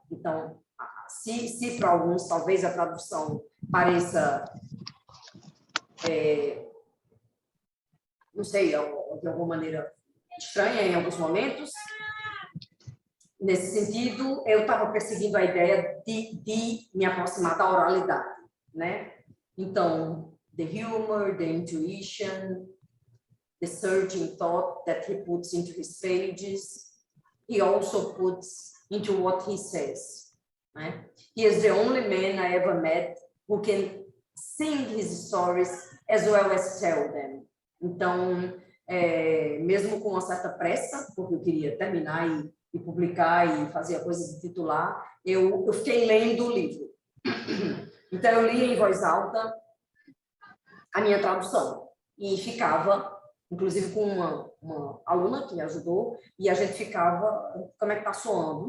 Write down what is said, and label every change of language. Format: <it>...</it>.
<pt>Então, se para alguns talvez a tradução pareça, não sei, de alguma maneira estranha em alguns momentos, nesse sentido, eu estava perseguindo a ideia de me aproximar da oralidade, né? Então,</pt> <en>the humor, the intuition, the searching thought that he puts into his pages, he also puts into what he says. Right? He is the only man I ever met who can sing his stories as well as tell them.</en> <pt>Então, mesmo com uma certa pressa, porque eu queria terminar e publicar e fazer a coisa de titular, eu fiquei lendo o livro. Então, eu li em voz alta a minha tradução e ficava, inclusive com uma aluna que me ajudou, e a gente ficava, como é que tá soando?</pt>